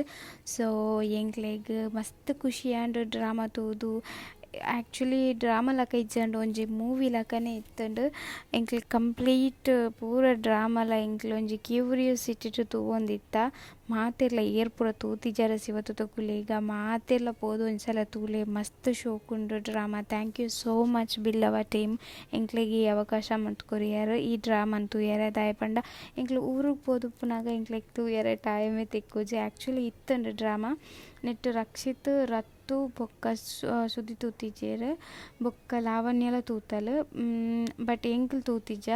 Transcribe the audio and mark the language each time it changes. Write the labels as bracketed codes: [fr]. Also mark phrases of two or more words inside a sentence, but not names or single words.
[tcy] ಸೊ ಎಂಕ್ಲೆಗ್ ಮಸ್ತ್ ಖುಷಿ ಆಂಡ್ ಡ್ರಾಮಾ ತೂದು ಆ್ಯಕ್ಚುಲಿ ಡ್ರಾಮಾ ಲಕ ಇಜ್ಜಂಡು ಒಂಜಿ ಮೂವಿ ಲಕನೇ ಇತ್ತಂಡು ಎಂಕ್ಲೆ ಕಂಪ್ಲೀಟ್ ಪೂರ ಡ್ರಾಮಲ ಎಂಕ್ಲೆ ಒಂಜಿ ಕ್ಯೂರಿಯೋಸಿಟಿ ತೂವೊಂದಿತ್ತ ಮಾತೆಲ್ಲ ಏರ್ ಪೂರ ತೂತಿಜಾರ ಶಿವತುತ ಕುಲೆಗ ಮಾತೆಲ್ಲ ಪೋದು ಒಂದ್ಸಲ ತೂಲೆ ಮಸ್ತ್ ಶೋಕುಂಡು ಡ್ರಾಮಾ. [en] thank you so much [tcy] ಬಿಲ್ಲವ ಟೀಮ್ ಎಂಕ್ಲೆಗೆ ಈ ಅವಕಾಶ ಮಂತ್ಕೊರಿಯಾರು ಈ ಡ್ರಾಮನ್ ತೂಯರೆ ದಾಯ ಪಂಡ ಎಂಕ್ಲೆ ಊರಿಗೆ ಪೋದು ಪುನಾಗ ಎಂಕ್ಲೆಗ್ ತೂಯರೆ ಟೈಮೇ ತಿಕ್ಕುಜಿ. ಆ್ಯಕ್ಚುಲಿ ಇತ್ತಂಡು ಡ್ರಾಮಾ ನೆಟ್ಟು ರಕ್ಷಿತ್ ರತ್ತು ಬೊಕ್ಕ ಸುದ್ದಿ ತೂತಿಜೇರು ಬೊಕ್ಕ ಲಾವಣ್ಯಲ ತೂತಲು ಬಟ್ ಎಂಕ್ಲು ತೂತಿಜ.